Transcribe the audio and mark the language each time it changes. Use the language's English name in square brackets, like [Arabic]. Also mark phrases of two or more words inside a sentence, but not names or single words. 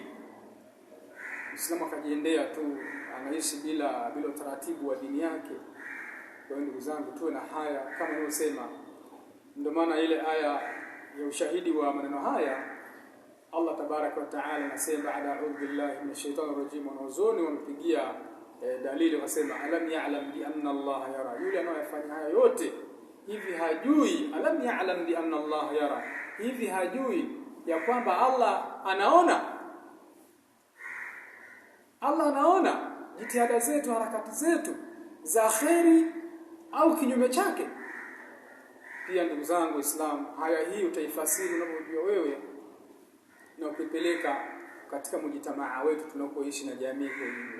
[Swahili] Muislamu akajiendea tu, anaishi bila utaratibu wa dini yake. Kwa hiyo ndugu zangu, tuwe na haya kama nilivyosema. Ndio maana ile aya ya ushahidi wa maneno haya, [Arabic] الله تبارك وتعالى [Swahili] anasema, baada [Arabic] أعوذ بالله من الشيطان الرجيم, [Swahili] wanazoni wampigia dalili, wasema [Arabic] ألم يعلم بأن الله يرى. [Swahili] Yule anayefanya haya yote hivi hajui? [Arabic] ألم يعلم بأن الله يرى, [Swahili] hivi hajui ya kwamba Allah anaona? Allah anaona jitihada zetu, harakati zetu za kheri au kinyume chake. Pia ndugu zangu Waislamu, haya hii utaifasiri unavyojua wewe na ukipeleka katika mjitamaa wetu tunapoishi na jamii kwa ujumla.